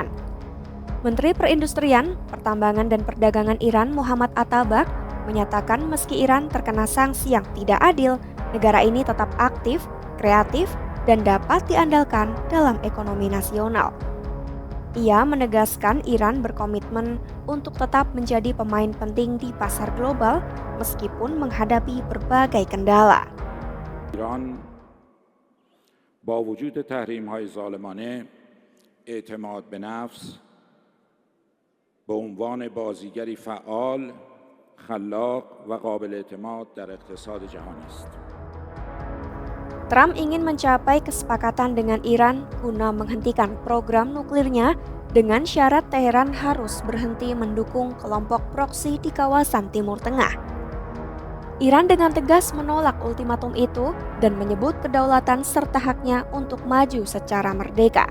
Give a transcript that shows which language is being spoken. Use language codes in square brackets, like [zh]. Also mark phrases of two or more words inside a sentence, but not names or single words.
[id] Menteri Perindustrian, Pertambangan dan Perdagangan Iran Muhammad Atabak menyatakan meski Iran terkena sanksi yang tidak adil, negara ini tetap aktif, kreatif, dan dapat diandalkan dalam ekonomi nasional. Ia menegaskan Iran berkomitmen untuk tetap menjadi pemain penting di pasar global meskipun menghadapi berbagai kendala. [fa] ایران با وجود تحریم‌های ظالمانه اعتماد به نفس به عنوان بازیگری فعال، خلاق و قابل اعتماد در اقتصاد جهانی است. [id] Trump ingin mencapai kesepakatan dengan Iran guna menghentikan program nuklirnya dengan syarat Teheran harus berhenti mendukung kelompok proksi di kawasan Timur Tengah. Iran dengan tegas menolak ultimatum itu dan menyebut kedaulatan serta haknya untuk maju secara merdeka.